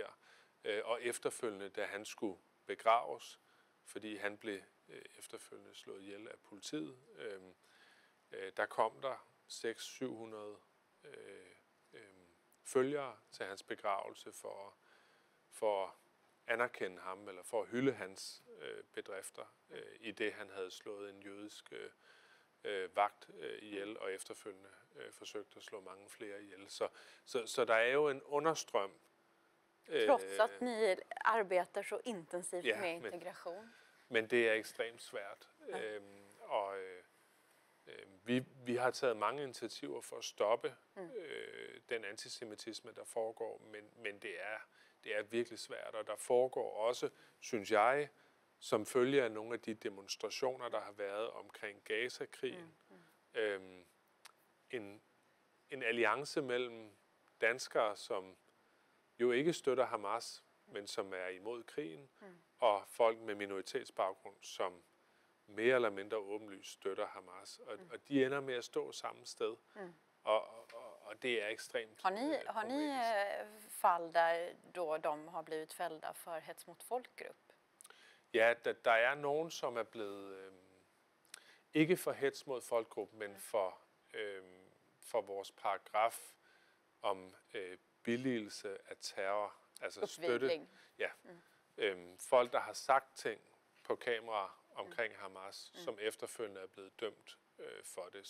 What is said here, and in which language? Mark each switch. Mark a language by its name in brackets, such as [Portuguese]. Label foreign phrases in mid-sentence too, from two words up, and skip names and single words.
[Danish] Og efterfølgende, da han skulle begraves, fordi han blev efterfølgende slået ihjel af politiet, der kom der 600-700 følgere til hans begravelse for at anerkende ham, eller for at hylde hans bedrifter, i det han havde slået en jødisk vagt ihjel, og efterfølgende forsøgt at slå mange flere ihjel. Så der er jo en understrøm. [Swedish] Trots att ni arbetar så intensivt med integration. [Danish] Men det er ekstremt svært. Vi har taget mange initiativer for at stoppe den antisemitisme, der foregår, men det er virkelig svært, og der foregår også, synes jeg, som følge af nogle af de demonstrationer, der har været omkring Gaza-krigen, en alliance mellem danskere, som jo ikke støtter Hamas, men som er imod krigen, og folk med minoritetsbaggrund, som mere eller mindre åbenlyst støtter Hamas. Og de ender med at stå samme sted. Og det er ekstremt [Swedish] Har ni fall där då de har blivit fällda för hets mot folkgrupp? [Danish] Ja, der er nogen, som er blevet ikke for hets mod folkgruppen, men for vores paragraf om billigelse af terror, altså støtte. [Swedish] Uppvigling. [Danish] Ja. Folk, der har sagt ting på kamera omkring Hamas, som efterfølgende er blevet dømt for det.